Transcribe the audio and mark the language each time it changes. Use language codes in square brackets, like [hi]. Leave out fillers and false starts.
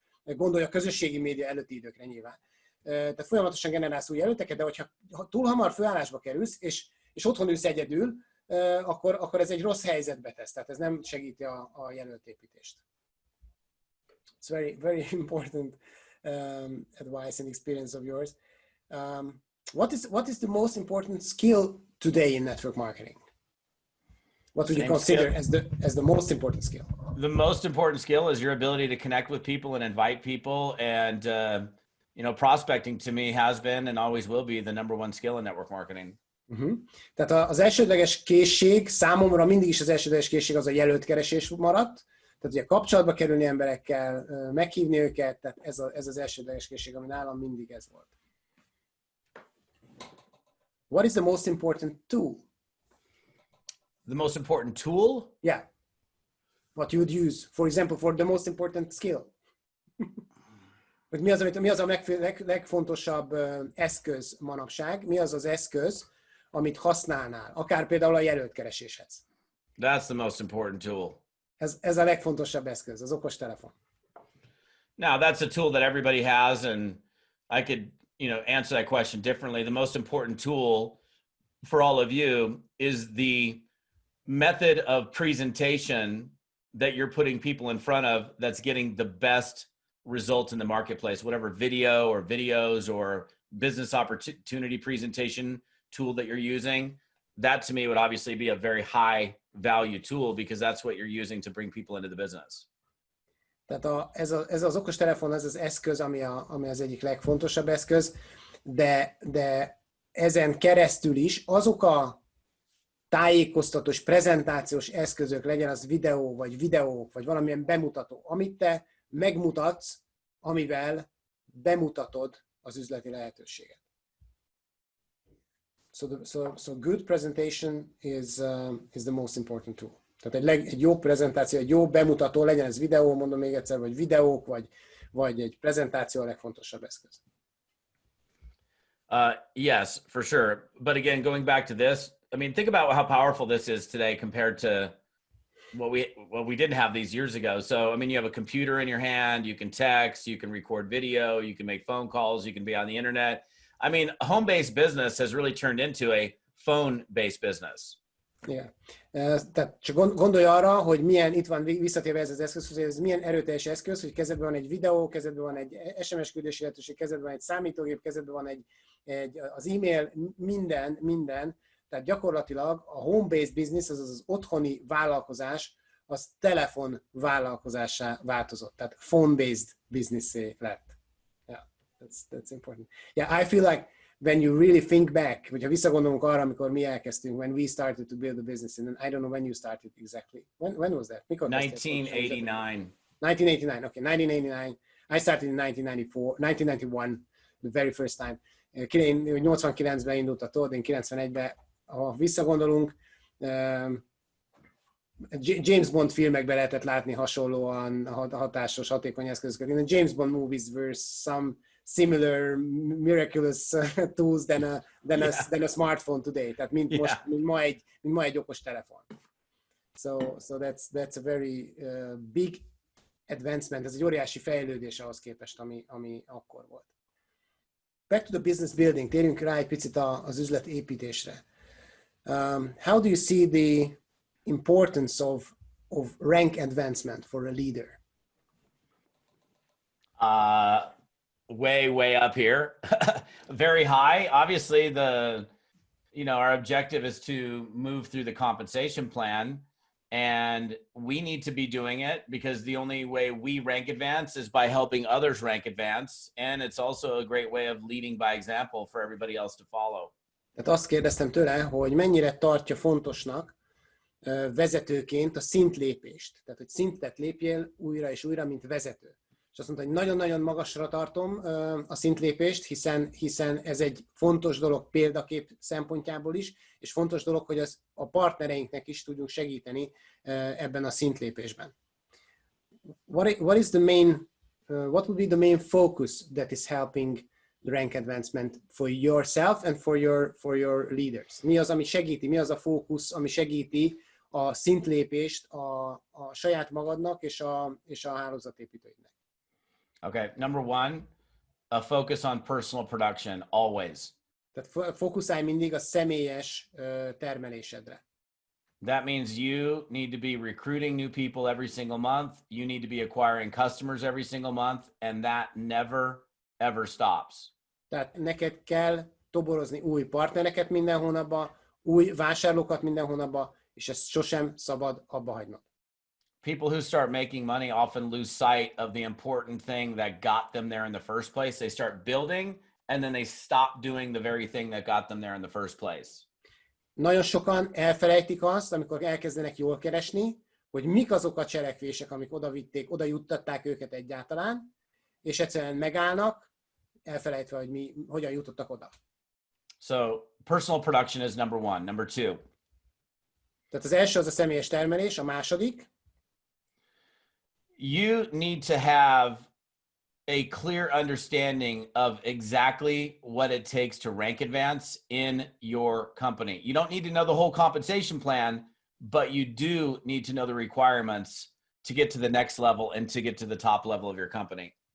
[hu] Gondolj a közösségi média előtti időkre nyilván. Tehát folyamatosan generálsz új jelölteket, de hogyha túl hamar főállásba kerülsz, és otthon ülsz egyedül, akkor ez egy rossz helyzetbe tesz. Tehát ez nem segíti a jelöltépítést. [en] It's very, very important advice and experience of yours. What is the most important skill today in network marketing? What would you consider as the most important skill? The most important skill is your ability to connect with people and invite people. And, prospecting to me has been and always will be the number one skill in network marketing. Uh-huh. [hu] Tehát az elsődleges készség, számomra mindig is az elsődleges készség az a jelöltkeresés maradt. Tehát ugye kapcsolatba kerülni emberekkel, meghívni őket, tehát ez az elsődleges készség, ami nálam mindig ez volt. [en] What is the most important tool? The most important tool? Yeah. What you would use, for example, for the most important skill. [hu] Hogy mi az a legfontosabb eszköz manapság? Mi az az eszköz, amit használnál? Akár például a jelöltkereséshez. [en] That's the most important tool. [hu] Ez a legfontosabb eszköz, az okostelefon. [en] Now, that's a tool that everybody has, and I could, answer that question differently. The most important tool for all of you is the method of presentation that you're putting people in front of that's getting the best results in the marketplace, whatever video or videos or business opportunity presentation tool that you're using. That to me would obviously be a very high value tool because that's what you're using to bring people into the business. [hu] Tehát ez az okostelefon, ez az eszköz, ami az egyik legfontosabb eszköz, de ezen keresztül is azok a tájékoztatós, prezentációs eszközök, legyen az videó, vagy videók, vagy valamilyen bemutató, amit te megmutatsz, amivel bemutatod az üzleti lehetőséget. [en] So good presentation is the most important tool. [hu] Tehát egy jó prezentáció, egy jó bemutató, legyen ez videó, mondom még egyszer, vagy videók, vagy egy prezentáció a legfontosabb eszköz. [en] Yes, for sure. But again, going back to this, I mean, think about how powerful this is today compared to what we didn't have these years ago. So, I mean, you have a computer in your hand, you can text, you can record video, you can make phone calls, you can be on the internet. I mean, a home-based business has really turned into a phone-based business. Yeah. [hu] Tehát csak gondolj arra, hogy milyen, itt van visszatérve ez az eszköz, hogy ez milyen erőteljes eszköz, hogy kezedben van egy videó, kezedben van egy SMS küldési lehetőség, kezedben van egy számítógép, kezedben van az e-mail, minden Tehát gyakorlatilag a home-based business, azaz az otthoni vállalkozás, az telefon vállalkozássá változott. Tehát phone-based business-é lett. [en] Yeah, that's important. Yeah, I feel like when you really think back, [hu] hogyha visszagondolunk arra, amikor mi elkezdtünk, [en] when we started to build a business, and I don't know when you started exactly. When was that? Mikor 1989. 1989, okay, 1989. I started in 1991, the very first time. [hu] 89-ben indult a Todd, én 91-ben, ha visszagondolunk, James Bond filmekben lehetett látni hasonlóan hatásos, hatékony eszközöket. [en] In the James Bond movies were some similar miraculous tools than a smartphone today. [hu] Tehát mint ma egy okos telefon. [en] So that's a very big advancement. [hu] Ez egy óriási fejlődés ahhoz képest, ami akkor volt. [en] Back to the business building. [hu] Térjünk rá egy picit az üzletépítésre. [en] How do you see the importance of rank advancement for a leader? Way up here. Very high. Obviously, our objective is to move through the compensation plan, and we need to be doing it because the only way we rank advance is by helping others rank advance, and it's also a great way of leading by example for everybody else to follow. [hu] Tehát azt kérdeztem tőle, hogy mennyire tartja fontosnak vezetőként a szintlépést. Tehát, hogy szintet lépjél újra és újra, mint vezető. És azt mondta, hogy nagyon-nagyon magasra tartom a szintlépést, hiszen ez egy fontos dolog példakép szempontjából is, és fontos dolog, hogy a partnereinknek is tudjunk segíteni ebben a szintlépésben. [en] What would be the main focus that is helping the rank advancement for yourself and for your leaders? [hu] Mi az, ami segíti, mi az a fókusz, ami segíti a szintlépést a saját magadnak és a hálózatépítőidnek? [en] Okay, number one, a focus on personal production, always. [hu] Tehát fókuszálj mindig a személyes termelésedre. [en] That means you need to be recruiting new people every single month. You need to be acquiring customers every single month, and that never, ever stops. [hu] Tehát neked kell toborozni új partnereket minden hónapban, új vásárlókat minden hónapban, és ezt sosem szabad abba hagynod. [en] People who start making money often lose sight of the important thing that got them there in the first place. They start building, and then they stop doing the very thing that got them there in the first place. [hu] Nagyon sokan elfelejtik azt, amikor elkezdenek jól keresni, hogy mik azok a cselekvések, amik oda juttatták őket egyáltalán, és egyszerűen megállnak, elfelejtve, hogy hogyan jutottak oda. [en] So personal production is number one. Number two. [hu] Tehát az első az a személyes termelés, a második. [en] You need to have a clear understanding of exactly what it takes to rank advance in your company. You don't need to know the whole compensation plan, but you do need to know the requirements to get to the next level and to get to the top level of your company.